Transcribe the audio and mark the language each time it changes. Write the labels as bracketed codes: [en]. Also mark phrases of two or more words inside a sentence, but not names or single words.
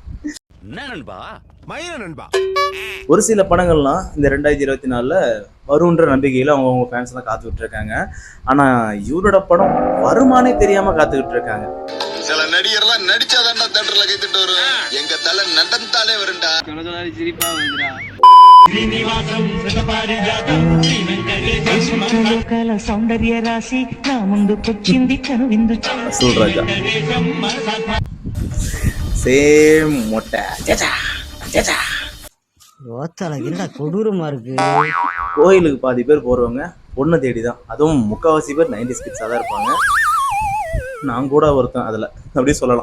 [ta] ஒரு சில படங்கள்லாம் இந்த 2024 வரும்ன்ற நம்பிக்கையில அவங்க ஃபேன்ஸ் எல்லாம் காத்துக்கிட்டு இருக்காங்க. ஆனா இவரோட படம் வருமானே தெரியாம காத்துக்கிட்டு இருக்காங்க. சில நடிகர்லாம் நடிச்சாதான்டா தியேட்டர்ல கைத்திட்டு வரும். எங்க தலை நடந்தாலே வரும்டா. சிரிப்பா வந்துடா. [te] సౌందర్య రాశి నా ముందుకొచ్చింది కనువిందు అసలు రాజా [ta] சேம் மொட்டை கொடூரமா இருக்கு. கோயிலுக்கு பாதி பேர் போறவங்க பொண்ணு தேடிதான், அதுவும் முக்காவாசி பேர் 90s கிட்ஸா தான் இருப்பாங்க. நான் கூட ஒருத்தன் அதுல, அப்படியே சொல்லலாம்.